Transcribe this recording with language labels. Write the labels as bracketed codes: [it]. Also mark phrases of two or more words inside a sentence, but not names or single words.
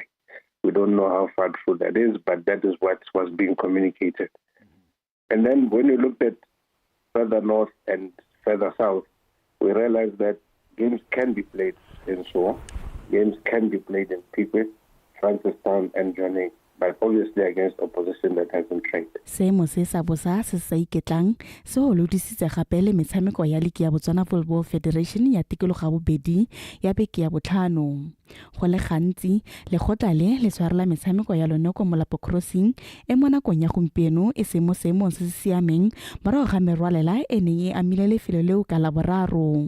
[en] We don't know how far through that is, but that is what was being communicated. And then when you looked at further north and further south, we realized that games can be played in Soa, games can be played in Pipe, Francistown and Johnny, but obviously against opposition that hasn't trained. [tn] Seemo se sa bosa se sa iketlang se go lodisitse gape le metshameko ya League ya Botswana Football Federation ya tikologo bobedi ya beke ya botlhano. Go le gantsi legotla le tshwarela metshameko ya lone ko Molapo Crossing e mo nakong ya gompieno e se mo seemong se se siameng morago ga merwalela e neng e amile lefelo leo ka la boraro.